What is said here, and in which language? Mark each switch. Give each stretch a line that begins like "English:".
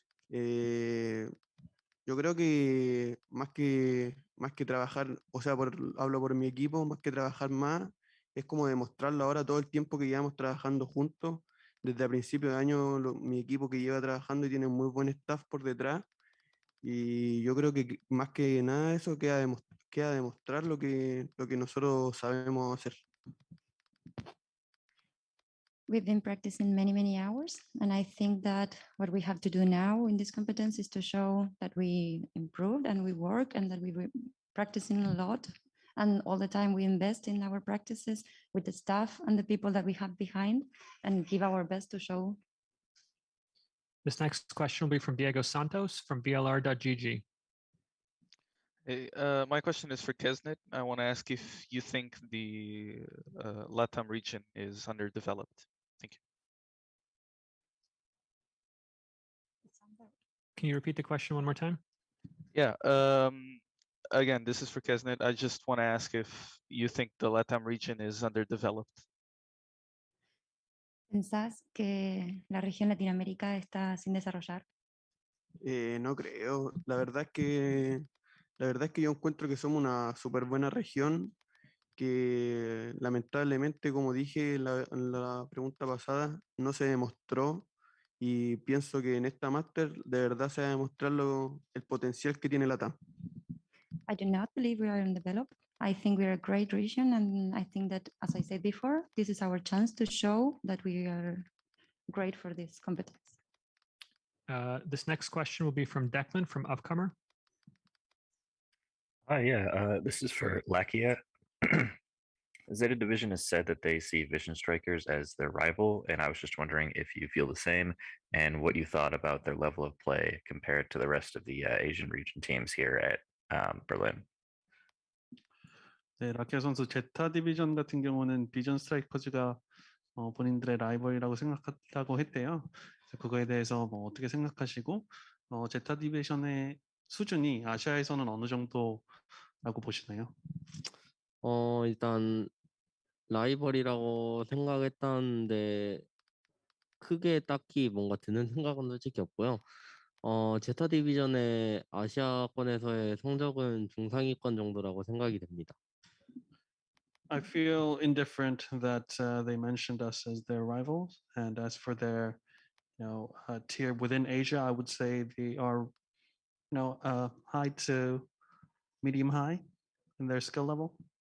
Spanish: Eh, yo creo que más que trabajar, o sea, hablo por mi equipo, más que trabajar más, es como demostrarlo ahora todo el tiempo que llevamos trabajando juntos. Desde a principio de año, mi equipo que lleva trabajando y tiene un muy buen staff por detrás. Y yo creo que más que nada eso queda demostrar lo que nosotros sabemos hacer.
English: We've been practicing many, many hours. And I think that what we have to do now in this competence is to show that we improved and we work and that we were practicing a lot. And all the time we invest in our practices with the staff and the people that we have behind and give our best to show. This next question will be from Diego Santos from VLR.gg. Hey, my question is for Kesnet. I want to ask if you think the LATAM region is underdeveloped. Thank you. Can you repeat the question one more time? Yeah. Again, this is for Kesnet. I just want to ask if you think the LATAM region is underdeveloped.
Spanish: ¿Pensás que la región Latinoamérica está sin desarrollar? No creo. La verdad es que yo encuentro que somos una súper buena región que lamentablemente, como dije en la pregunta pasada, no se demostró y pienso que en esta máster de verdad se va a demostrar el potencial que tiene la TAM.
English: I do not believe we are undeveloped. I think we are a great region, and I think that, as I said before, this is our chance to show that we are great for this competence. This next question will be from Declan from Upcomer. Hi, this is for Lakia. Zeta Division has said that they see Vision Strikers as their rival, and I was just wondering if you feel the same and what you thought about their level of play compared to the rest of the Asian region teams here at Berlin.
Korean: 네, 라키아 선수 제타 디비전 같은 경우는 비전 스트라이커즈가 본인들의 라이벌이라고 생각한다고 했대요. 그래서 그거에 대해서 뭐 어떻게 생각하시고 제타 디비전의 수준이 아시아에서는 어느 정도라고 보시나요? 일단 라이벌이라고 생각했다는데 크게 딱히 뭔가 드는 생각은 솔직히 없고요. 제타 디비전의 아시아권에서의 성적은 중상위권 정도라고 생각이 됩니다.
English: I feel indifferent that they mentioned us as their rivals, and as for their, tier within Asia, I would say they are, high to medium high in their skill level.